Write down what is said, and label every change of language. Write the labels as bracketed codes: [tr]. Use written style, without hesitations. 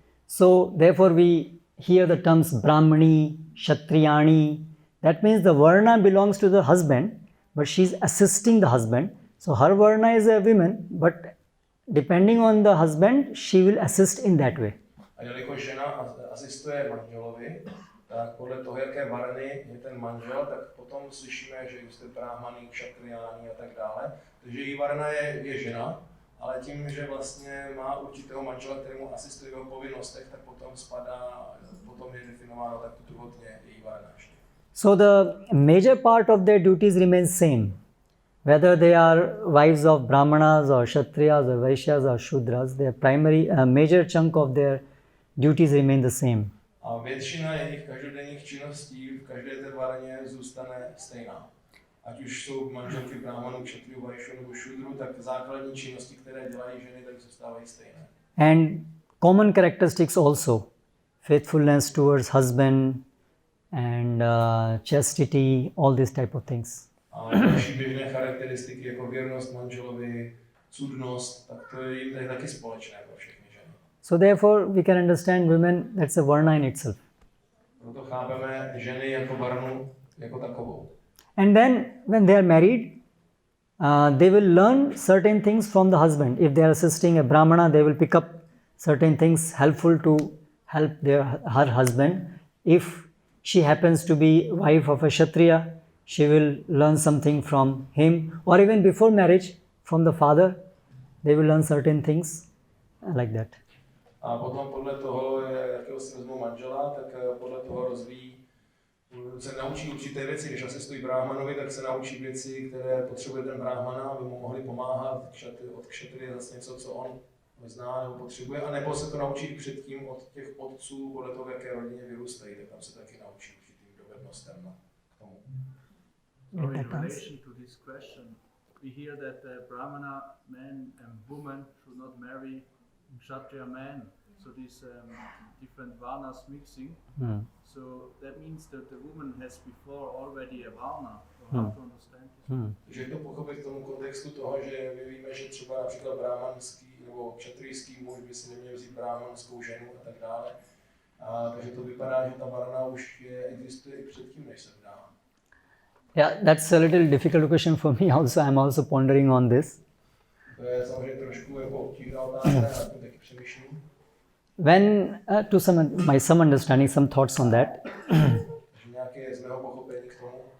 [en] So therefore we hear the terms Brahmani, Kshatriyani. That means the Varna belongs to the husband, but she is assisting the husband. So her Varna is a woman, but depending on the husband, she will assist in that way. [cs] A jelikož žena asistuje manželovi, tak podle toho, jaké varny je ten manžel, tak potom slyšíme, že existuje brahmani, kshatrijáni a tak dále. Takže její varna je žena, ale tím, že vlastně má určitého manžela, kterému asistuje v jeho povinnostech, tak potom je definováno tak druhotně její varna. [en] So the major part of their duties remains same. Whether they are wives of Brahmanas or Kshatriyas or Vaishyas or Shudras, their primary, major chunk of their duties remain the same. [cs] A většina jejich každodenních činností v každé té varně zůstane stejná. Ať už jsou manželky Brahmanů, Kshatriyů, Vaishyů nebo Šudrů, tak základní činnosti, které dělají ženy, tak zůstávají stejné. [en] And common characteristics also. Faithfulness towards husband and chastity, all these type of things. [cs] A další běžné charakteristiky jako věrnost manželovi, cudnost, tak to je jim taky společné pro všechny ženy. [en] So therefore we can understand women, that's a varna in itself. [cs] Proto chápeme ženy jako varnu jako takovou. [en] And then when they are married, they will learn certain things from the husband. If they are assisting a Brahmana, they will pick up certain things helpful to help her husband. If she happens to be wife of a Kshatriya, she will learn something from him, or even before marriage, from the father, they will learn certain things like that. [cs] A potom podle toho, jakého si vezmou manžela, tak podle toho se naučí určité věci. Když asistují Brahmanovi, tak se naučí věci, které potřebuje ten Brahmana, aby mu mohli pomáhat. Od Kshatriya zase něco, co on zná nebo potřebuje, a nebo se to naučí předtím od těch otců, podle toho, v jaké rodině vyrůstají, tak tam se taky naučí určitým dovednostem k tomu. [en] So in relation to this question, we hear that the Brahmana man and woman should not marry Kshatriya man. So these different varnas mixing. So that means that the woman has before already a varna. How to understand this? [cs] Takže to pochopit v tomu kontextu toho, že my víme, že třeba například brahmanský nebo kshatrijský muž by si neměl vzít brahmanskou ženu a tak dále. Takže to vypadá, že ta varna už existuje i předtím, než se vdá. [en] Yeah, that's a little difficult question for me also. I'm also pondering on this. [cs] To je samozřejmě trošku jako obtížná otázka, já tím taky přemýšlím. [en] When, to some understanding, some thoughts on that. [cs] Nějaké z mého pochopení k tomu.